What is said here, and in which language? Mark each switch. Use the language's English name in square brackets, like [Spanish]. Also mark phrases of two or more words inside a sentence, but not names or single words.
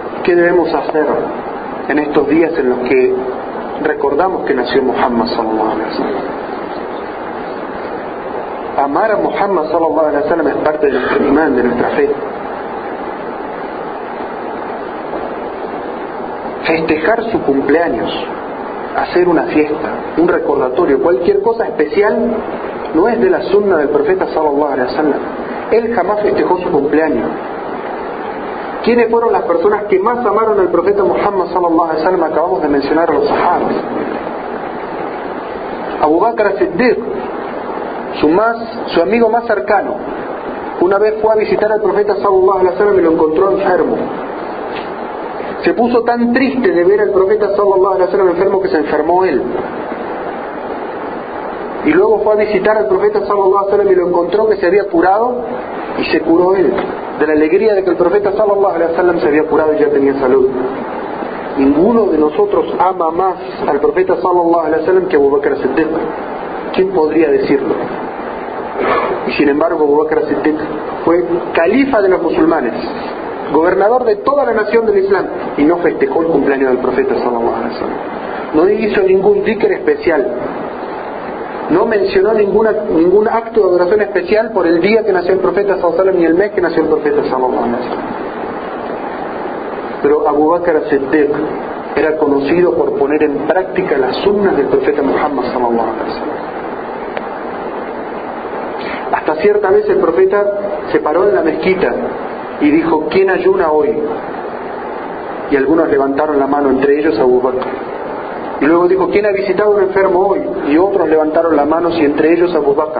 [Spanish] ¿Qué debemos hacer en estos días en los que recordamos que nació Muhammad [Arabic] صلى الله عليه وسلم? [Spanish] Amar a Muhammad [Arabic] صلى الله عليه وسلم [Spanish] es parte de nuestro imán, de nuestra fe. Festejar su cumpleaños, hacer una fiesta, un recordatorio, cualquier cosa especial, no es de la sunna del profeta [Arabic] صلى الله عليه وسلم. [Spanish] Él jamás festejó su cumpleaños. ¿Quiénes fueron las personas que más amaron al profeta Muhammad [Arabic] صلى الله عليه وسلم? [Spanish] Acabamos de mencionar a los sahabas. Abu Bakr as-Siddiq, su amigo más cercano, una vez fue a visitar al profeta [Arabic] صلى الله عليه وسلم [Spanish] y lo encontró enfermo. Se puso tan triste de ver al profeta [Arabic] صلى الله عليه وسلم [Spanish] enfermo que se enfermó él. Y luego fue a visitar al profeta [Arabic] صلى الله عليه وسلم [Spanish] y lo encontró que se había curado y se curó él, de la alegría de que el profeta [Arabic] صلى الله عليه وسلم [Spanish] se había curado y ya tenía salud. Ninguno de nosotros ama más al profeta [Arabic] صلى الله عليه وسلم [Spanish] que Abu Bakr as-Siddiq. ¿Quién podría decirlo? Y sin embargo Abu Bakr as-Siddiq fue califa de los musulmanes, gobernador de toda la nación del Islam, y no festejó el cumpleaños del profeta [Arabic] صلى الله عليه وسلم. [Spanish] No hizo ningún dhikr especial, no mencionó ningún acto de adoración especial por el día que nació el profeta [Arabic] صلى الله عليه وسلم [Spanish] ni el mes que nació el profeta [Arabic] صلى الله عليه وسلم. [Spanish] Pero Abu Bakr as-Siddiq era conocido por poner en práctica las sunnas del profeta Muhammad [Arabic] صلى الله عليه وسلم. [Spanish] Hasta cierta vez el profeta se paró en la mezquita y dijo: ¿quién ayuna hoy? Y algunos levantaron la mano, entre ellos Abu Bakr. Y luego dijo: ¿quién ha visitado a un enfermo hoy? Y otros levantaron las manos, y entre ellos Abu Bakr.